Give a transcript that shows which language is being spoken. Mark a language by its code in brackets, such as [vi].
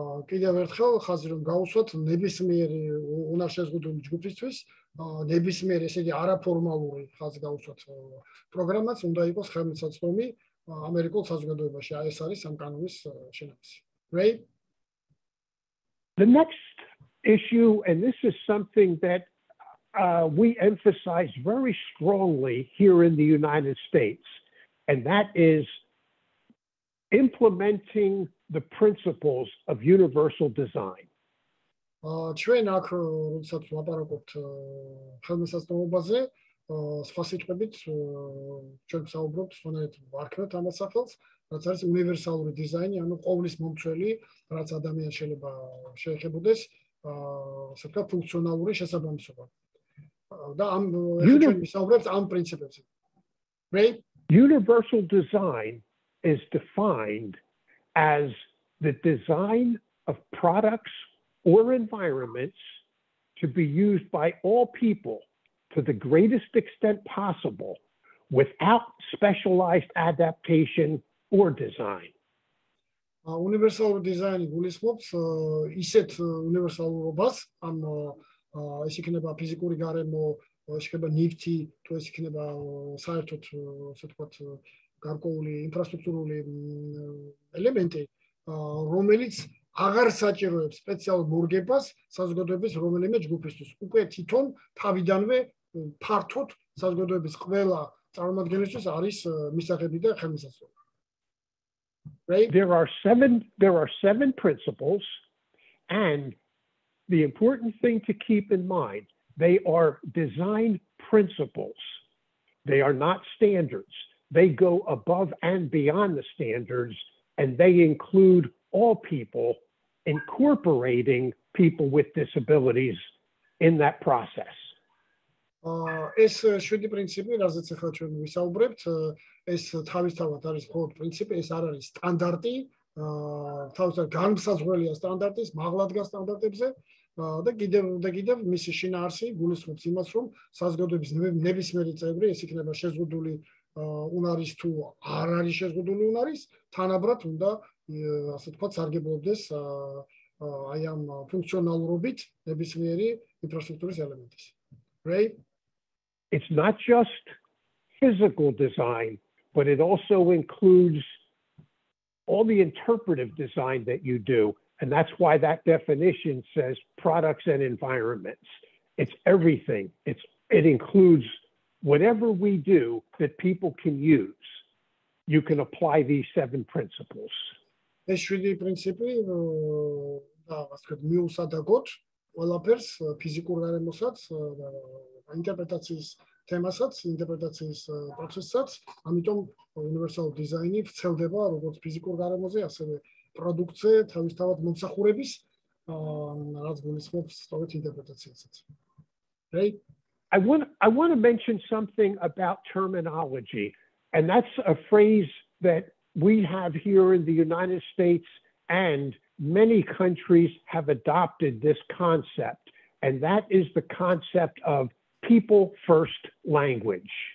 [ka] კიდევ ერთხელ ხაზი რომ გავუსვათ ნებისმიერი უნარშეზღუდული ჯგუფისთვის, ნებისმიერი ესე იგი არაფორმალური ხაზი გავუსვათ პროგრამაც უნდა იყოს ხელმისაწვდომი ამერიკულ საზოგადოებაში. ეს არის ამ კანონის შენარჩუნება. [en] Right? The next issue, and this is something that we emphasize very strongly here in the United States, and that is implementing the principles of universal design. [ka] ჩვენ აქ როდესაც ვაპარაკობთ ხელმისაწვდომობაზე, სხვა სიტყვებით ჩვენ ვსაუბრობთ სხვანაირად ვარქმევთ ამ სახელს, რაც არის უნივერსალური დიზაინი, ანუ ყოვლის მომცველი, რაც ადამიანს შეიძლება შეეხებოდეს, ასე ვთქვათ, ფუნქციონალური შესაბამისობა. და ამ ჩვენ ვისაუბრებთ ამ პრინციპებზე. [en] Right? Universal design is defined as the design of products or environments to be used by all people to the greatest extent possible without specialized adaptation or design. [ka] Universal design გულისხმობს ისეთ უნივერსალურობას, ამ ეს იქნება ფიზიკური გარემო, ეს იქნება ნივთი, თუ ეს იქნება საერთოდ ასე ვთქვათ გარკვეული ინფრასტრუქტურული ელემენტი, რომელიც აღარ საჭიროებს სპეციალურ მორგებას საზოგადოების რომელიმე ჯგუფისთვის. უკვე თვითონ თავიდანვე ფართოდ საზოგადოების ყველა წარმომადგენლისთვის არის მისაღები და ხელმისაწვდომი. [en] Right? There are seven principles, and the important thing to keep in mind, they are design principles. They are not standards. They go above and beyond the standards, and they include all people, incorporating people with disabilities in that process. [ka] ეს 7 პრინციპი, რაზეც ახლა ჩვენ ვისაუბრებთ, ეს თავისთავად არის მხოლოდ პრინციპი, ეს არ არის სტანდარტი, თავისთავად განმსაზღვრელია სტანდარტის, მაღლა დგას სტანდარტებზე და კიდევ მისი შინაარსი გულისხმობს იმას, რომ საზოგადოების ნებისმიერი წევრი, ეს იქნება შეზღუდული უნარის თუ არ არის შეზღუდული უნარის, თანაბრად უნდა ასე ვთქვათ სარგებლობდეს აი ამ ფუნქციონალურობით ნებისმიერი ინფრასტრუქტურის ელემენტის. [en] Right? It's not just physical design, but it also includes all the interpretive design that you do. And that's why that definition says products and environments. It's everything. It includes whatever we do that people can use. You can apply these 7 principles. [ka] ეს 7 პრინციპი და ასე ვთქვათ მიუსადაგოთ ყველაფერს ფიზიკურ გარემოსაც და ინტერპრეტაციის თემასაც, ინტერპრეტაციის პროცესსაც, ამიტომ უნივერსალური დიზაინი ვრცელდება როგორც ფიზიკურ გარემოზე, ასევე პროდუქტზე, თავისთავად მომსახურების, რაც გულისხმობს სწორედ ინტერპრეტაციასაც. [en] Right? I want to mention something about terminology, and that's a phrase that we have here in the United States, and many countries have adopted this concept, and that is the concept of people first language.